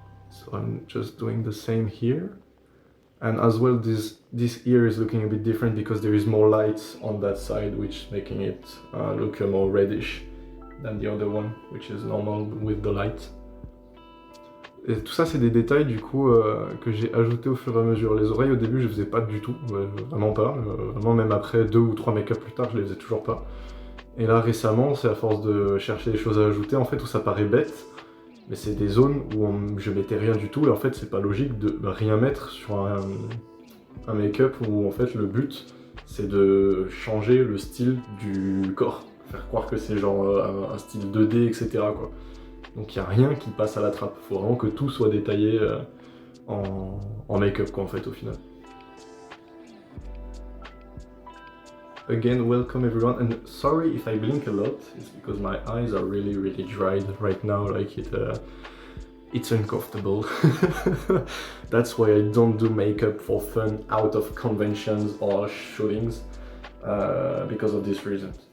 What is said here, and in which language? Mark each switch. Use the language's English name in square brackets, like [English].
[English] So I'm just doing the same here. And as well, this ear is looking a bit different because there is more light on that side, which is making it look more reddish than the other one, which is normal with the light. [French] Et tout ça, c'est des détails du coup que j'ai ajouté au fur et à mesure. Les oreilles au début, je faisais pas du tout, vraiment pas. Vraiment, même après 2 ou 3 make-up plus tard, je les faisais toujours pas. Et là, récemment, c'est à force de chercher des choses à ajouter, en fait, où ça paraît bête, mais c'est des zones où je mettais rien du tout, et en fait, c'est pas logique de rien mettre sur un make-up où en fait le but c'est de changer le style du corps, faire croire que c'est genre un style 2D, etc. quoi. Donc il n'y a rien qui passe à la trappe, il faut vraiment que tout soit détaillé en make-up quoi en fait au final. [English] Again, welcome everyone, and sorry if I blink a lot, it's because my eyes are really dried right now, like it's uncomfortable. That's why I don't do makeup for fun out of conventions or shootings, because of this reason.